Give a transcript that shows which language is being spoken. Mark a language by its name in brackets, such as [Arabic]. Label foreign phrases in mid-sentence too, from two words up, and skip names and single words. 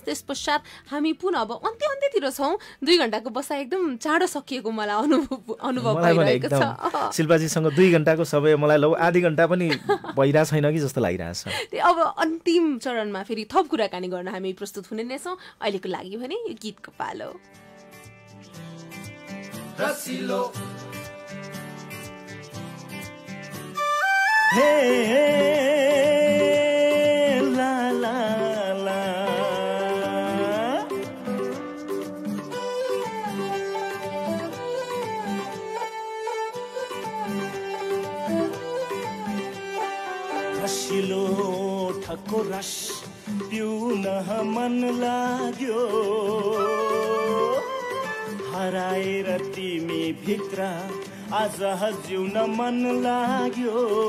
[Nepali] त्यस पश्चात हामी पुनः अब अन्त्यतिर छौँ। 2 घण्टाको बसाइ एकदम चाँडो सकिएको मलाई अनुभव भइरहेको छ। शिल्पाजीसँग 2 घण्टाको समय मलाई आधी घण्टा पनि भइरहेको छैन कि जस्तो लागिरहेछ। अब अन्तिम चरणमा फेरि थप कुराकानी गर्न हामी प्रस्तुत हुने नै छौँ। अहिलेको लागि भने यो गीतको पालो। रसिलो हे ला ला ला रसिलो ठको रस पिउन मन लाग्यो, हराएर तिमी भित्र आज जिउन मन लाग्यो।